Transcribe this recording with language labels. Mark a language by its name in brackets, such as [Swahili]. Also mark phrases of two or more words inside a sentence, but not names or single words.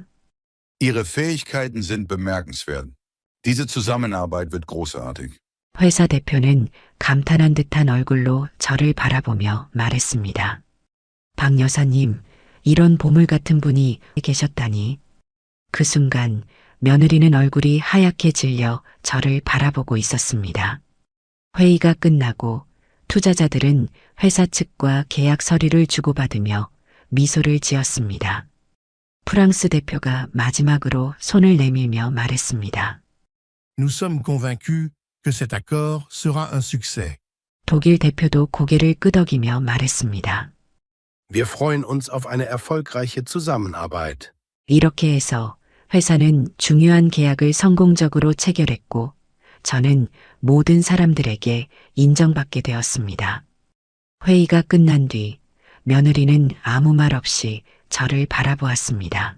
[German] Ihre Fähigkeiten sind bemerkenswert. Diese Zusammenarbeit wird großartig. [Korean] 회사 대표는 감탄한 듯한 얼굴로 저를 바라보며 말했습니다. 박 여사님, 이런 보물 같은 분이 계셨다니. 그 순간 며느리는 얼굴이 하얗게 질려 저를 바라보고 있었습니다. 회의가 끝나고 투자자들은 회사 측과 계약 서류를 주고받으며 미소를 지었습니다. 프랑스 대표가 마지막으로 손을 내밀며 말했습니다. [French] Nous sommes convaincus que cet accord sera un succès. [Korean] 독일 대표도 고개를 끄덕이며 말했습니다. [German] Wir freuen uns auf eine erfolgreiche Zusammenarbeit. [Korean] 이렇게 해서 회사는 중요한 계약을 성공적으로 체결했고 저는 모든 사람들에게 인정받게 되었습니다. 회의가 끝난 뒤 며느리는 아무 말 없이 저를 바라보았습니다.